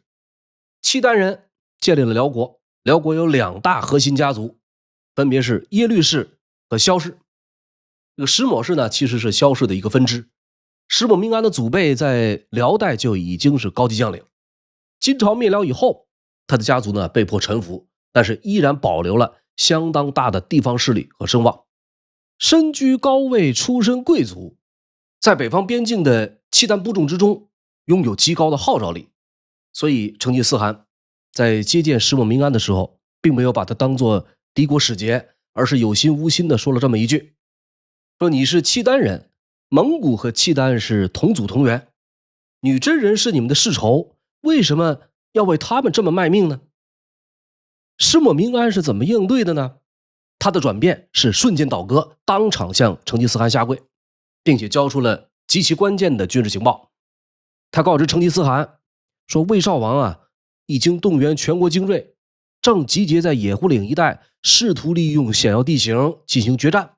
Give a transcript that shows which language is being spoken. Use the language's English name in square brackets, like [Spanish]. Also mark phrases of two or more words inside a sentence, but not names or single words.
[Chinese] 契丹人建立了遼國，遼國有2大核心家族，分別是耶律氏和萧氏。这个石磨氏呢，其實是萧氏的一個分支。石磨明安的祖輩在遼代就已經是高級將領。金朝滅遼以後，他的家族呢被迫臣服，但是依然保留了相當大的地方勢力和聲望。身居高位，出身貴族，在北方邊境的契丹部眾之中擁有極高的號召力。所以成吉思汗在接見石磨明安的時候，並沒有把他當作敵國使節，而是有心無心的說了這麼一句，說你是契丹人，蒙古和契丹是同祖同源，女真人是你們的世仇，為什麼要為他們這麼賣命呢？石磨明安是怎麼應對的呢？他的轉變是瞬間倒戈，當場向成吉思汗下跪，並且交出了極其關鍵的軍事情報。他告知成吉思汗說，魏少王啊已經動員全國精銳，正集結在野狐嶺一帶，試圖利用險要地形進行決戰。